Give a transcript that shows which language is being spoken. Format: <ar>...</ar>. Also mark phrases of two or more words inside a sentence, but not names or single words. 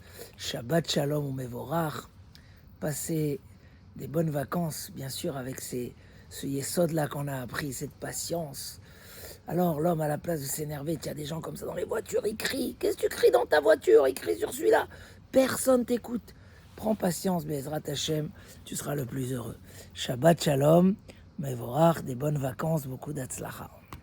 <he>שבת שלום ומבורך,</he> <fr>passer des bonnes vacances, bien sûr, avec ce yesod-là qu'on a appris, cette patience. Alors, l'homme, à la place de s'énerver, il y a des gens comme ça dans les voitures, ils crient. Qu'est-ce que tu cries dans ta voiture? Ils crient sur celui-là. Personne t'écoute. Prends patience,</fr> <he>בעזרת השם,</he> <fr>tu seras le plus heureux.</fr> <he>שבת שלום, מבורך,</he> <fr>des bonnes vacances, beaucoup d'atzlacha.</fr>